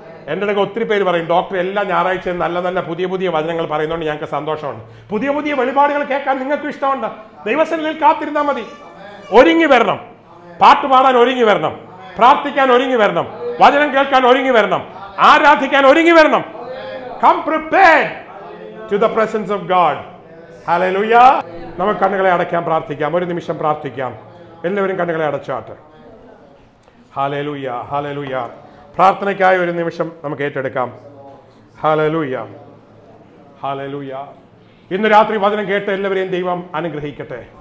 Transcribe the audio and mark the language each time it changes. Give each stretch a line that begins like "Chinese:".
Malayalam: എൻ്റെ ഇടയ്ക്ക് ഒത്തിരി പേര് പറയും, ഡോക്ടർ എല്ലാ ഞായറാഴ്ചയും നല്ല നല്ല പുതിയ വചനങ്ങൾ പറയുന്നതുകൊണ്ട് ഞങ്ങൾക്ക് സന്തോഷമുണ്ട്. പുതിയ വെളിപാടുകൾ കേൾക്കാൻ നിങ്ങൾക്ക് ഇഷ്ടമുണ്ട്. ദൈവസന്നിധിയിൽ കാത്തിരുന്നാൽ മതി. ഒരുങ്ങി വരണം, പാട്ടുപാടാൻ ഒരുങ്ങി വരണം, പ്രാർത്ഥിക്കാൻ ഒരുങ്ങി വരണം, വചനം കേൾക്കാൻ ഒരുങ്ങി വരണം, ആരാധിക്കാൻ ഒരുങ്ങി വരണം.
English: Come prepared to the presence of God. Hallelujah.
Malayalam: നമുക്ക് കണ്ണുകളെ അടയ്ക്കാം, പ്രാർത്ഥിക്കാം. ഒരു നിമിഷം പ്രാർത്ഥിക്കാം. എല്ലാവരും കണ്ണുകളെ അടച്ചാട്ടെ. Hallelujah, hallelujah. പ്രാർത്ഥനയ്ക്കായി ഒരു നിമിഷം നമുക്ക് ഏറ്റെടുക്കാം. Hallelujah, hallelujah. ഇന്ന് രാത്രി വചനം കേട്ട് എല്ലാവരെയും ദൈവം അനുഗ്രഹിക്കട്ടെ.